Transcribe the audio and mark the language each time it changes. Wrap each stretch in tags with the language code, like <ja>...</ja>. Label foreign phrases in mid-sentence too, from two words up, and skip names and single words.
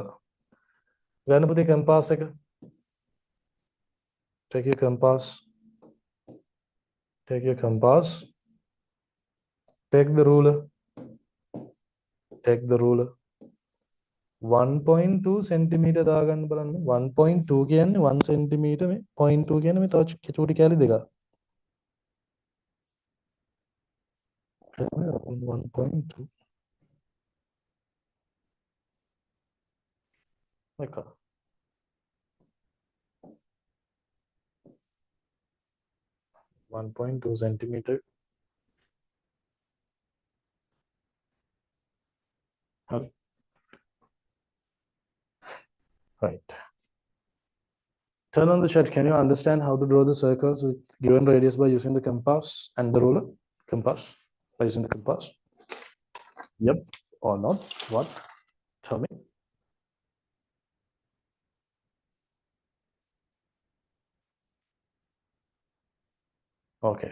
<si>ගන්න පුතේ compass එක.</si> <en>Take your compass. Take your compass. Take the ruler. Take the ruler. 1.2 centimeter</en> <si>දාගන්න බලන්න. 1.2 කියන්නේ 1 centimeter මේ 0.2 කියන්නේ මේ තව චූටි කැලි දෙකක්. 1.2 එක 1.2 centimeter. හරි.</si> <en>Right. Turn on the chat. Can you understand how to draw the circles with given radius by using the compass and the ruler? Compass. By using the compass. Yep. Or not? What? Tell me. Okay.</en>